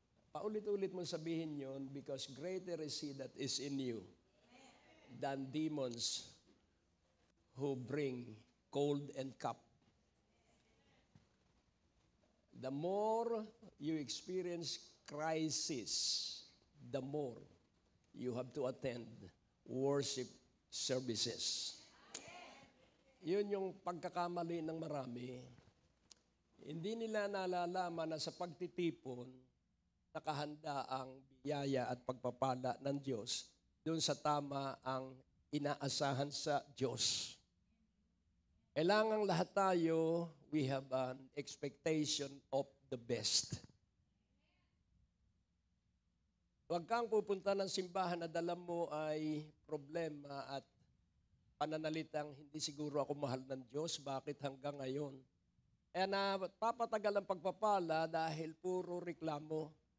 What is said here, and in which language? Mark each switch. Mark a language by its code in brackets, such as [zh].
[tl] Paulit-ulit mo sabihin yon [en] because greater is He that is in you than demons who bring cold and cup. The more you experience crisis, the more you have to attend worship services. [tl] Yun yung pagkakamali ng marami. Hindi nila nalalaman na sa pagtitipon, nakahanda ang biyaya at pagpapala ng Diyos doon sa tama ang inaasahan sa Diyos. Kailangang lahat tayo, [en] we have an expectation of the best. [tl] Huwag kang pupunta ng simbahan na dala mo ay problema at pananalitang hindi siguro ako mahal ng Diyos, bakit hanggang ngayon? Kaya napapatagal ang pagpapala dahil puro reklamo.